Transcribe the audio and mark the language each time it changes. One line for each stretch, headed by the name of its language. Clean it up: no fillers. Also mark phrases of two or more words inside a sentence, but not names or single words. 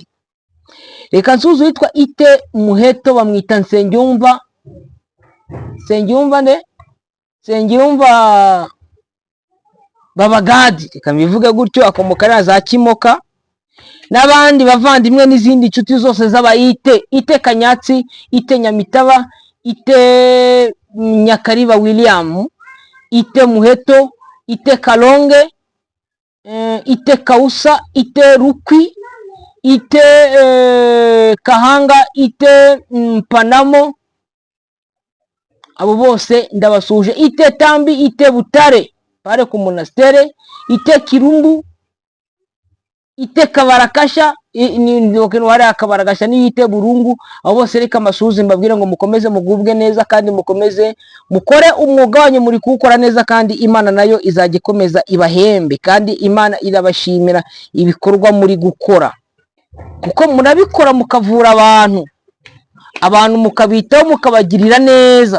Kinyarwanda: Reka nsuhuze witwa ite Muheto, bamwita Nsengiyumva Babagadi, reka mbivuge gutyo, akomoka ari za Kimoka, n'abandi bavandimwe n'izindi nshuti zose z'abayite, ite Kanyatsi, ite Nyamitaba, ite Nyakariba William, ite Muheto, ite Kalonge, ite Kausa, ite Rukwi, ite Kahanga, ite Panamo, abo bose ndabasuje. Ite Tambi, ite Butare pare ku monastere, ite Kirumbu, ite Kabarakasha, wari Akabarakasha ni ite Burungu. Abo bose reka masuhuze mbabwire ngo mukomeze mugubwe neza, kandi mukomeze mukore umwuga wanyu muri kuwukora neza, kandi Imana nayo izajya ikomeza ibahembe, kandi Imana irabashimira ibikorwa muri gukora, kuko murabikora mukavura abantu mukabitaho mukabagirira neza.